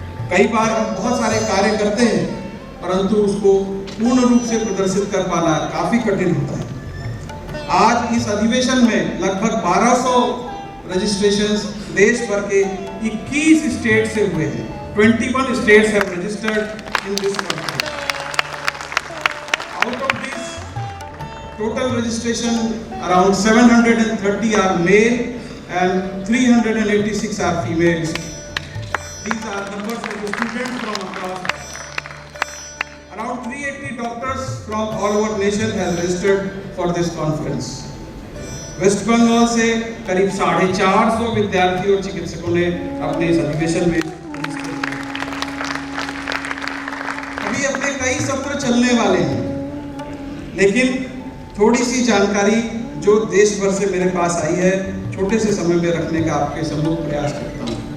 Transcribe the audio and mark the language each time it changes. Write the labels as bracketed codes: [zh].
[hi] कई बार हम बहुत सारे कार्य करते हैं, परंतु उसको पूर्ण रूप से प्रदर्शित कर पाना काफी कठिन होता है। आज इस अधिवेशन में लगभग 1200 रजिस्ट्रेशंस देश भर के 21 स्टेट से हुए हैं। [en] 21 states have registered in this country. Out of this total registration, around 730 are male and 386 are females. These are numbers of the students from across. Around 380 doctors from all over nation have registered for this conference. [hi] Waste Bengal से करीब 450 विद्यार्थी और चिकित्सकों ने अपने इस अधिवेशन में, अभी अपने कई सत्र चलने वाले हैं, लेकिन थोड़ी सी जानकारी जो देश भर से मेरे पास आई है, छोटे से समय में रखने का आपके सम्मुख प्रयास करता हूँ।